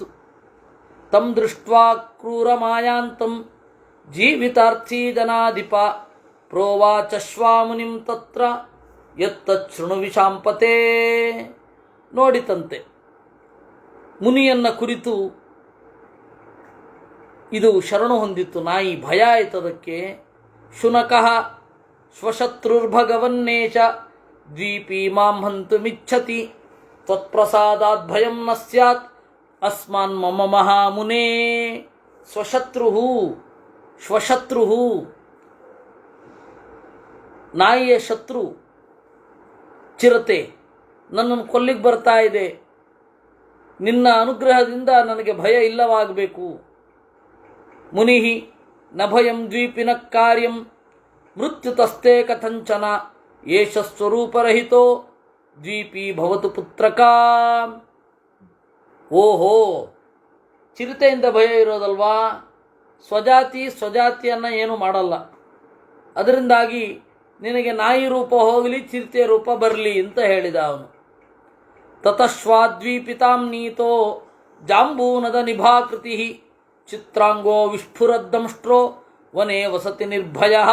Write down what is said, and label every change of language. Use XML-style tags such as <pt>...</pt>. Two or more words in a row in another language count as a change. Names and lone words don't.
<sa>ತಂ ದೃಷ್ಟ್ವಾ ಕ್ರೂರ ಮಾಯಾಂತಂ ಜೀವಿತಾರ್ಥಿ ಜನಾಧಿಪ ಪ್ರೋವಾಚಶ್ವಾಮುನಿಂ ತತ್ರ ಯತ್ತಚ್ಛೃಣು ವಿಶಾಂಪತೆ.</sa> <kn>ನೋಡಿತಂತೆ ಮುನಿಯನ್ನ ಕುರಿತು ಇದು ಶರಣು ಹೊಂದಿತ್ತು ನಾಯಿ. ಭಯ ಆಯ್ತದಕ್ಕೆ.</kn> <sa>ಶುನಕಃ ಸ್ವಶತ್ರುರ್ಭಗವನ್ನೇಶ ದ್ವೀಪಿ ಮಾಂ ಹಂತುಮಿಚ್ಛತಿ ತ್ವತ್ಪ್ರಸಾದಾತ್ ಭಯಂ ನ ಸ್ಯಾತ್ ಅಸ್ಮಾನ್ ಮಮ ಮಹಾಮುನೇ.</sa> <kn>ಸ್ವಶತ್ರು ನಾಯಿಯ ಶತ್ರು ಚಿರತೆ ನನ್ನನ್ನು ಕೊಲ್ಲಿಗೆ ಬರ್ತಾ ಇದೆ, ನಿನ್ನ ಅನುಗ್ರಹದಿಂದ ನನಗೆ ಭಯ ಇಲ್ಲವಾಗಬೇಕು.</kn> <sa>ಮುನಿಹಿ ನ ಭಯಂ ದ್ವೀಪಿನ ಕಾರ್ಯಂ ಮೃತ್ಯುತಸ್ತೆ ಕಥಂಚನ ಏಷ ಸ್ವರೂಪರಹಿತೋ ದ್ವೀಪಿ ಭವತು ಪುತ್ರಕ.</sa> <kn>ಓಹೋ, ಚಿರತೆಯಿಂದ ಭಯ ಇರೋದಲ್ವಾ? ಸ್ವಜಾತಿಯನ್ನು ಏನು ಮಾಡಲ್ಲ. ಅದರಿಂದಾಗಿ ನಿನಗೆ ನಾಯಿ ರೂಪ ಹೋಗಲಿ, ಚಿರತೆಯ ರೂಪ ಬರಲಿ ಅಂತ ಹೇಳಿದ ಅವನು.</kn> <sa>ತತಶ್ವಾದ್ವೀಪಿತಾಂ ನೀತೋ ಜಾಂಬೂನದ ನಿಭಾಕೃತಿ ಚಿತ್ರಾಂಗೋ ವಿಸ್ಫುರದ್ದಂಷ್ಟ್ರೋ ವನೇ ವಸತಿ ನಿರ್ಭಯ.</sa>